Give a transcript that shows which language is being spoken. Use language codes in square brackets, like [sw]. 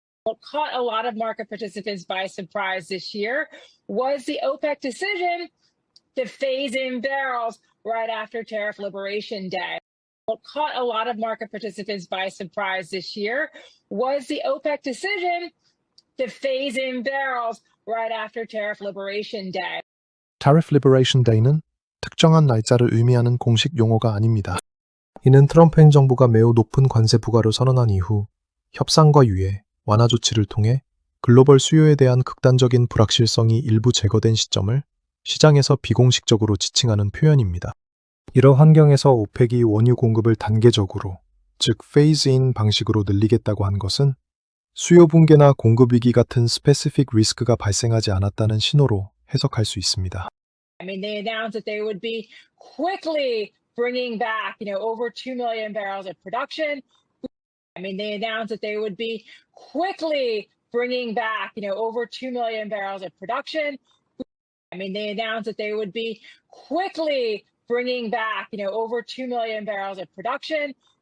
[en] What caught a lot of market participants by surprise this year was the OPEC decision to phase in barrels right after Tariff Liberation Day. What caught a lot of market participants by surprise this year was the OPEC decision to phase in barrels right after Tariff Liberation Day. [ko] Tariff Liberation Day는 특정한 날짜를 의미하는 공식 용어가 아닙니다. 이는 트럼프 행정부가 매우 높은 관세 부과를 선언한 이후 협상과 유예, 완화 조치를 통해 글로벌 수요에 대한 극단적인 불확실성이 일부 제거된 시점을 시장에서 비공식적으로 지칭하는 표현입니다. 이러 환경에서 오펙이 원유 공급을 단계적으로, 즉 phase-in 방식으로 늘리겠다고 한 것은 수요 붕괴나 공급 위기 같은 스페시픽 리스크가 발생하지 않았다는 신호로 해석할 수 있습니다. [en] I mean, they announced that they would be quickly bringing back, over 2 million barrels of production. I mean, they announced that they would be quickly bringing back, over 2 million barrels of production. I mean, they announced that they would be quickly bringing back, over 2 million barrels of production.